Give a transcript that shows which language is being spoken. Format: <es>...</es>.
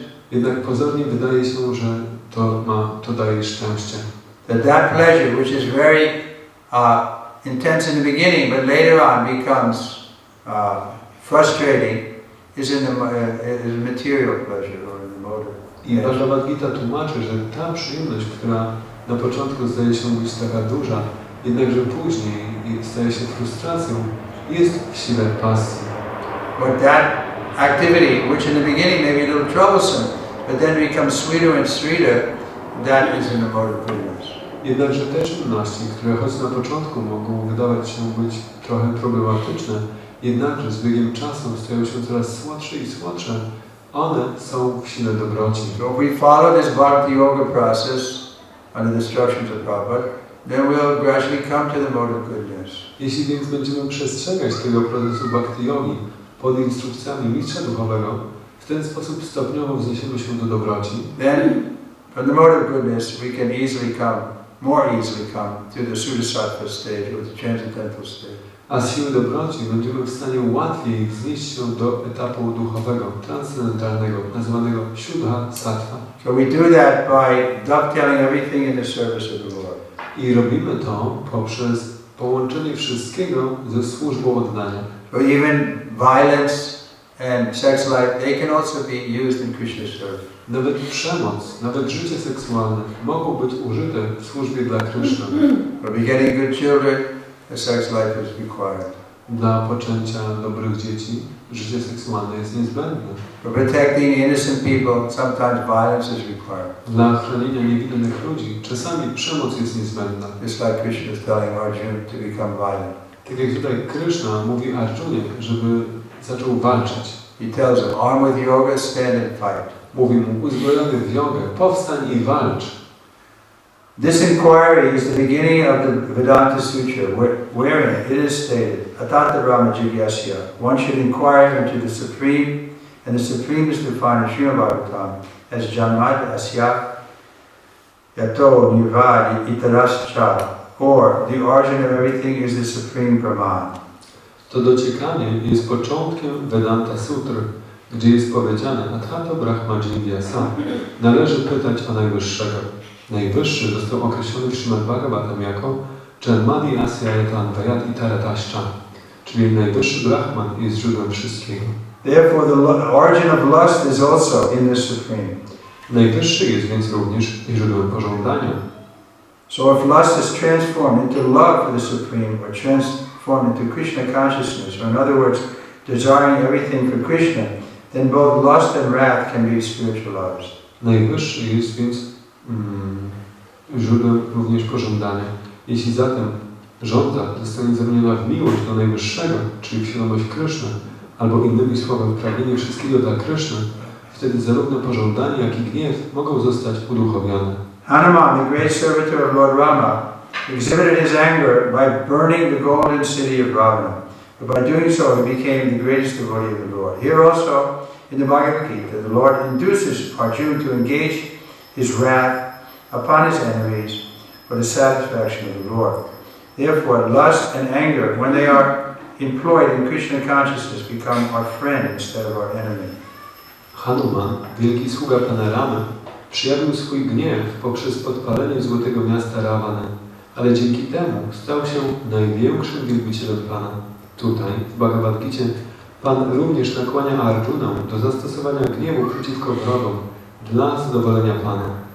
<pl>Jednak pozornie wydaje się, że to daje szczęście.</pl> <en>That pleasure, which is very intense in the beginning, but later on becomes frustrating, is in the material pleasure or in the motor.</en> <pl>I Bhagavad Gita tłumaczy, że ta przyjemność, która na początku zdaje się być taka duża, jednakże później staje się frustracją, jest w sile pasji.</pl> <en>But that activity, which in the beginning may be a little troublesome, but then becomes sweeter and sweeter, that is in the mode of goodness.</en> <pl>Jednakże te czynności, które choć na początku mogą wydawać się być trochę problematyczne, jednakże z biegiem czasu stają się coraz słodsze i słodsze, one są w sile dobroci.</pl> <en>So if we follow this bhakti yoga process under the instructions of Prabhupada, then we'll gradually come to the mode of goodness.</en> <pl>Jeśli więc będziemy przestrzegać tego procesu bhakti yogi pod instrukcjami mistrza duchowego, w ten sposób stopniowo wzniesiemy się do dobroci.</pl> <en>Then, from the mode of goodness, we can more easily come to the Sudasattva stage or the transcendental stage.</en> <pl>A z siły dobroci będziemy w stanie łatwiej wznieść się do etapu duchowego, transcendentalnego, nazywanego Siddha Sattva.</pl> <en>So we do that by dovetailing everything in the service of the Lord.</en> <pl>I robimy to poprzez połączenie wszystkiego ze służbą oddania.</pl> <en>So even violence and sex life, they can also be used in Krishna's service.</en> <pl>Nawet przemoc, nawet życie seksualne mogą być użyte w służbie dla Krishna.</pl> <en>For begetting good children, the sex life is required.</en> <pl>Dla poczęcia dobrych dzieci życie seksualne jest niezbędne.</pl> <en>For protecting innocent people, sometimes violence is required.</en> <pl>Dla chronienia niewinnych ludzi czasami przemoc jest niezbędna.</pl> <en>Just like Krishna is telling Arjuna to become violent.</en> <pl>Tak jak tutaj Krishna mówi Arjunie, żeby zaczął walczyć.</pl> <en>He tells him, armed with yoga, stand and fight.</en> <pl>Mówi mu, uzbrojony w jogę, powstań i walcz.</pl> <en>This inquiry is the beginning of the Vedanta Sutra, wherein it is stated,</en> <sa>Atata Brahma Jigyasya,</sa> <en>one should inquire into the Supreme, and the Supreme is defined in Srimad Bhagavatam as</en> <sa>Janmad Asya yato nirvadi itarascha,</sa> <en>or the origin of everything is the supreme Brahman.</en> <pl>To dociekanie jest początkiem Vedanta Sutr, gdzie jest powiedziane</pl> <sa>Athato Brahma Jivyasa.</sa> <pl>Należy pytać o Najwyższego. Najwyższy został określony w Śrimad Bhagavatam jako</pl> <sa>Janmadi Asyayatan Vayat Itaratashcha,</sa> <pl>czyli Najwyższy Brahman jest źródłem wszystkiego.</pl> <en>Therefore the origin of lust is also in the supreme.</en> <pl>Najwyższy jest więc również źródłem pożądania.</pl> <en>So if lust is transformed into love for the supreme, or transformed into Krishna consciousness, or in other words, desiring everything for Krishna, then both lust and wrath can be spiritualized.</en> <pl>Najwyższy jest więc źródłem również pożądania. Jeśli zatem żądza zostanie zamieniona w miłość do Najwyższego, czyli w świadomość Kryszny, albo innymi słowy pragnienie wszystkiego dla Kryszny, wtedy zarówno pożądanie, jak i gniew mogą zostać uduchowione.</pl> <en>Hanuman, the great servitor of Lord Rama, exhibited his anger by burning the golden city of Ravana. But by doing so, he became the greatest devotee of the Lord. Here also, in the Bhagavad Gita, the Lord induces Arjuna to engage his wrath upon his enemies for the satisfaction of the Lord. Therefore, lust and anger, when they are employed in Krishna consciousness, become our friend instead of our enemy.</en> <pl>Hanuman, wielki sługa Pana Ramy, przyjawił swój gniew poprzez podpalenie złotego miasta Ravany, ale dzięki temu stał się największym wielbicielem Pana. Tutaj, w Bhagavad Gicie, Pan również nakłania Arjunę do zastosowania gniewu przeciwko wrogom dla zadowolenia Pana.</pl>